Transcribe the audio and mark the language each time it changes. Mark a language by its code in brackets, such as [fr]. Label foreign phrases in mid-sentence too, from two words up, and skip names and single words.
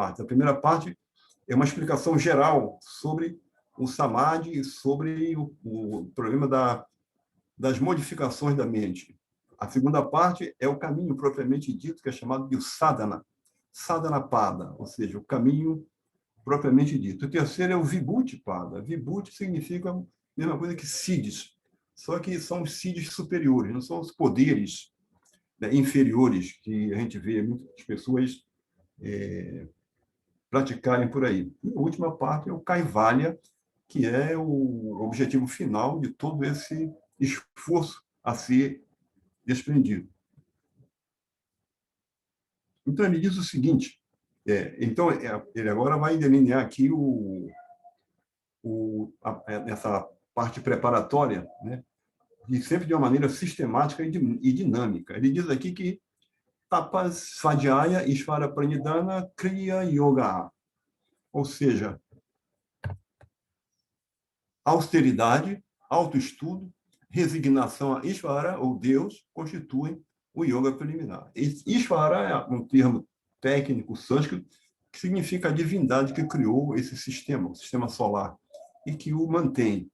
[pt] A primeira parte é uma explicação geral sobre o samadhi e sobre o problema das modificações da mente. A segunda parte é o caminho propriamente dito, que é chamado de sadhana, sadhanapada, ou seja, o caminho propriamente dito. O terceiro é o vibhuti-pada. Vibhuti significa a mesma coisa que siddhis, só que são os siddhis superiores, não são os poderes, né, inferiores que a gente vê muitas pessoas praticarem por aí. E a última parte é o kaivalya, que é o objetivo final de todo esse esforço a ser desprendido. Então, ele diz o seguinte, então, ele agora vai delinear aqui essa parte preparatória, né, e sempre de uma maneira sistemática e dinâmica. Ele diz aqui que [sa] तपः स्वाध्याय ईश्वर प्रणिधान क्रिया योगः, [pt] ou seja, austeridade, autoestudo, resignação a Ishvara, ou Deus, constituem o yoga preliminar. Ishvara é um termo técnico sânscrito que significa a divindade que criou esse sistema, o sistema solar, e que o mantém.